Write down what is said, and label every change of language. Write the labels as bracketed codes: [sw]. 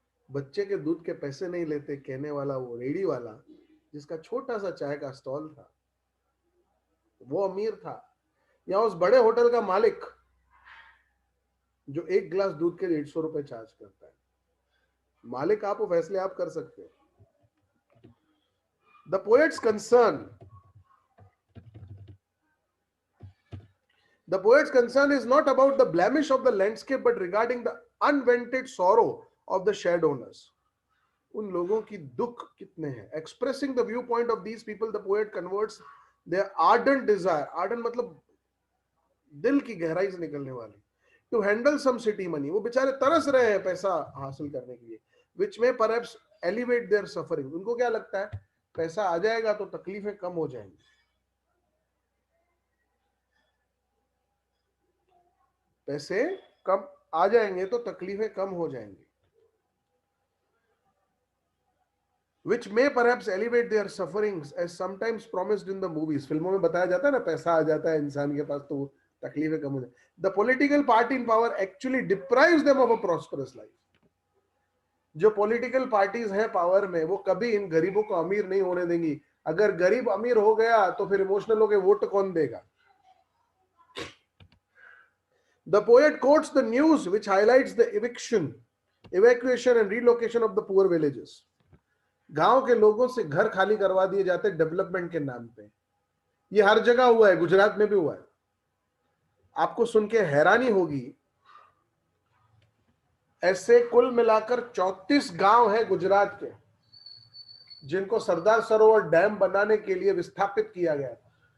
[hi] बच्चे के दूध के पैसे नहीं लेते कहने वाला वो रेडी वाला जिसका छोटा सा चाय का स्टॉल था, वो अमीर था, या उस बड़े होटल का मालिक जो एक गिलास दूध के 150 रुपए चार्ज करता है. मालिक आप, वो फैसले आप कर सकते हो. [en] The poet's concern is not about the blemish of the landscape but regarding the unvented sorrow of the shed owners. [hi] उन लोगों की दुख कितने हैं. [en] Expressing the viewpoint of these people, the poet converts their ardent desire, ardent [hi] मतलब दिल की गहराई से निकलने वाली, [en] to handle some city money. [hi] वो बेचारे तरस रहे हैं पैसा हासिल करने के लिए, [en] which may perhaps elevate their suffering. [hi] उनको क्या लगता है पैसा आ जाएगा तो तकलीफें कम हो जाएंगी. पैसे कम आ जाएंगे तो तकलीफें कम हो जाएंगी. [en] Which may perhaps elevate their sufferings as sometimes promised in the movies. [hi] फिल्मों में बताया जाता है ना पैसा आ जाता है इंसान के पास तो तकलीफें कम हो जाए. [en] The political party in power actually deprives them of a prosperous life. [hi] जो पॉलिटिकल पार्टीज हैं पावर में वो कभी इन गरीबों को अमीर नहीं होने देंगी. अगर गरीब अमीर हो गया तो फिर इमोशनल होकर वोट कौन देगा. [en] The poet quotes the news which highlights the evacuation and relocation of the poor villages. [hi] गांव के लोगों से घर खाली करवा दिए जाते हैं डेवलपमेंट के नाम पे. ये हर जगह हुआ है, गुजरात में भी हुआ है. आपको सुन के हैरानी होगी, ऐसे कुल मिलाकर 34 गांव हैं गुजरात के जिनको सरदार सरोवर डैम बनाने के लिए विस्थापित किया गया था.